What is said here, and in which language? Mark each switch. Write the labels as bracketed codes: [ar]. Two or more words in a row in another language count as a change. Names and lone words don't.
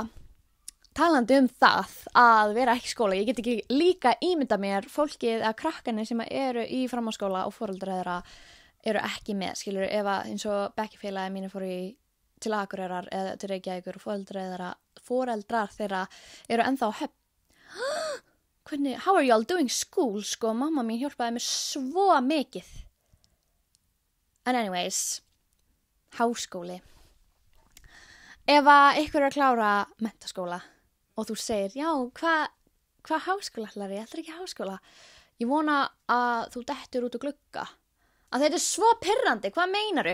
[is] Talandi um það að vera ekki í skóla, ég get ekki líka ímynda mér fólkið að krakkarnir sem eru í framhaldsskóla og foreldrar þeirra eru ekki með, skilur, ef að eins og bekkjarfélagi mínu fóru til Akureyrar eða til Reykjavíkur og foreldrar þeirra eru ennþá á Höfn. Hvernig, [en] how are y'all doing school, [is] sko, mamma mín hjálpaði mér svo mikið. [en] And anyways, [is] háskóli. Ef að ykkur er að klára menntaskóla og þú segir, já, hvað háskóla ætlar ég? Ætlar ekki háskóla? Ég vona að þú dettur út úr glugga. Að þetta er svo pirrandi, hvað meinaru?